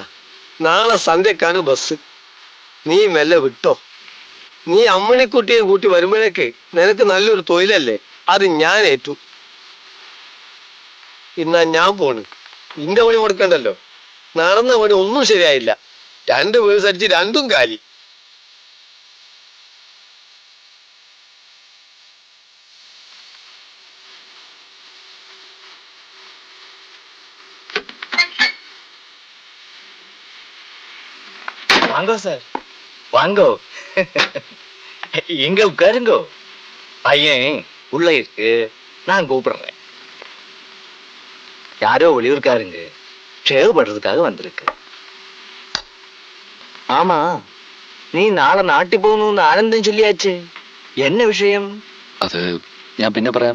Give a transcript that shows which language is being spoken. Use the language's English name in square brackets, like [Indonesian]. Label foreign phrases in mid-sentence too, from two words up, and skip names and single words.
[Malayalam] നാളെ സന്ധ്യക്കാണ് ബസ്. നീ മെല്ലെ വിട്ടോ. നീ അമ്മണിക്കുട്ടിയെ കൂട്ടി വരുമ്പോഴേക്ക് നിനക്ക് നല്ലൊരു തൊഴിലല്ലേ, അത് ഞാൻ ഏറ്റു. ഇന്നാ ഞാൻ പോണ്. ഇന്റെ പണി കൊടുക്കണ്ടല്ലോ. നടന്ന പണി ഒന്നും ശരിയായില്ല. 2 വേഴ്സ് അടിച്ച് 2ഉം കാലി. [Tamil] வாங்கோ சார், வாங்கோ. எங்க உட்காருங்கோ. பையன் உள்ள இருக்கு, நான் கூப்பிடுறேன். யாரோ வெளியூர்காருங்க ஷேவ் பண்றதுக்காக வந்திருக்கு. ஆமா, நீ நாளை நாட்டி போகணும்னு ஆனந்தம் சொல்லியாச்சு. என்ன விஷயம்? [Malayalam] അത് ഞാൻ പിന്നെ പറയാം.